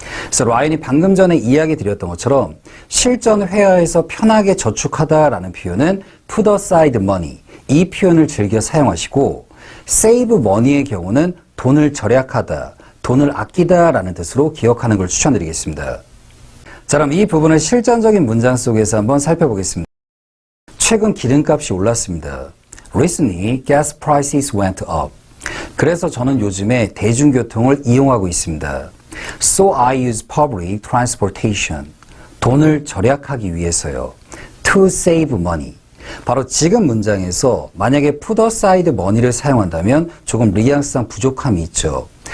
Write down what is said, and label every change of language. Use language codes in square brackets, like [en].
[ko] 그래서 라이언이 방금 전에 이야기 드렸던 것처럼 실전 회화에서 편하게 저축하다라는 표현은 [en] put aside money, [ko] 이 표현을 즐겨 사용하시고, [en] save money [ko] 의 경우는 돈을 절약하다, 돈을 아끼다라는 뜻으로 기억하는 걸 추천드리겠습니다. 자, 그럼 이 부분을 실전적인 문장 속에서 한번 살펴보겠습니다. 최근 기름값이 올랐습니다. [en] Recently, gas prices went up. [ko] 그래서 저는 요즘에 대중교통을 이용하고 있습니다. [en] So I use public transportation. [ko] 돈을 절약하기 위해서요. [en] To save money. [ko] 바로 지금 문장에서 만약에 [en] put aside money [ko] 를 사용한다면 조금 뉘앙스상 부족함이 있죠.